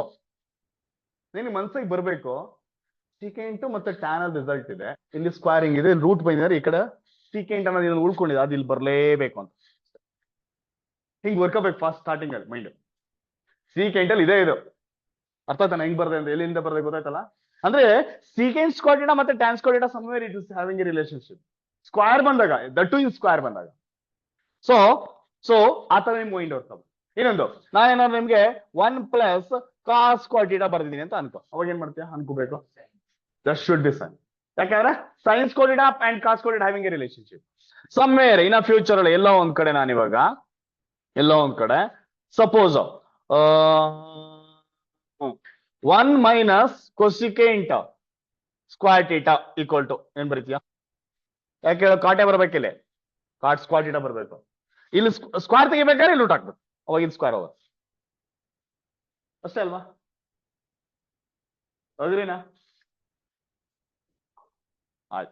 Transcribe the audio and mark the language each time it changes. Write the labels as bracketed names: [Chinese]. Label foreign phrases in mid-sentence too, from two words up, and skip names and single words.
[Kannada] ನಿನ್ ಮನ್ಸಿಗೆ ಬರ್ಬೇಕು secant ಮತ್ತೆ tan ಅಲ್ಲಿ ರಿಸಲ್ಟ್ ಇದೆ, ಇಲ್ಲಿ ಸ್ಕ್ವೇರಿಂಗ್ ಇದೆ, ರೂಟ್ ಬಂದಿದ್ದಾರೆ, ಈ ಕಡೆ secant ಅನ್ನೋದು ಇದನ್ನ ಉಳ್ಕೊಂಡಿದೆ, ಅದು ಇಲ್ಲಿ ಬರ್ಲೇಬೇಕು ಅಂತ ಹಿಂಗ್ ವರ್ಕಬೇಕು [English] fast starting [Kannada] ಅಲ್ಲಿ ಮೈಂಡ್. secant ಅಲ್ಲಿ ಇದೆ ಇದು. ಅರ್ಥ ಆಯ್ತಾನ ಹೆಂಗ್ ಬರ್ದೆ ಅಂತ? ಎಲ್ಲಿಂದ ಬರ್ದೆ ಗೊತ್ತಾಯ್ತಲ್ಲ? [English] ಅಂದ್ರೆ secant square theta ಮತ್ತೆ tan square theta somewhere it is having a relationship. [Kannada] ಸ್ಕ್ವೇರ್ ಬಂದಾಗ, [English] that two in square [Kannada] ಬಂದಾಗ, ಸೊ ಆತರ ನಿಮ್ ಮೈಂಡ್ ಹೊರ್ತವೆ. ಇನ್ನೊಂದು, ನಾನೇನಾದ್ರು ನಿಮ್ಗೆ [English] 1 plus cos square theta [Kannada] ಬರ್ದಿದ್ದೀನಿ ಅಂತ ಅನ್ಕೋ. ಅವಾಗ ಏನ್ ಮಾಡ್ತೀಯ? [English] ಅನ್ಕೋಬೇಕು that should be sin. ಯಾಕಂದ್ರೆ sin square theta and cos square theta having a relationship. somewhere in a future [Kannada] ಅಲ್ಲಿ ಎಲ್ಲೋ ಒಂದ್ ಕಡೆ ನಾನಿವಾಗ ಸಪೋಸ್ [English] 1 minus cosecant square theta equal to [Kannada] ಏನ್ ಬರೀತೀಯ? ಯಾಕೆ ಹೇಳೋ? ಕಾಟೆ ಬರ್ಬೇಕಿಲ್ಲ, [English] cot square theta [Kannada] ಬರ್ಬೇಕು. ಇಲ್ಲಿ ಸ್ಕ್ವೇರ್ ತೆಗಿಬೇಕಾದ್ರೆ ಇಲ್ಲಿ ರೂಟ್ ಹಾಕ್ಬೇಕು, ಅವಾಗ ಇಲ್ಲಿ ಸ್ಕ್ವೇರ್ ಹೋಗ ಅಷ್ಟೇ ಅಲ್ವಾ? ಹೌದ್ರಿನಾ? ಆಯ್ತು.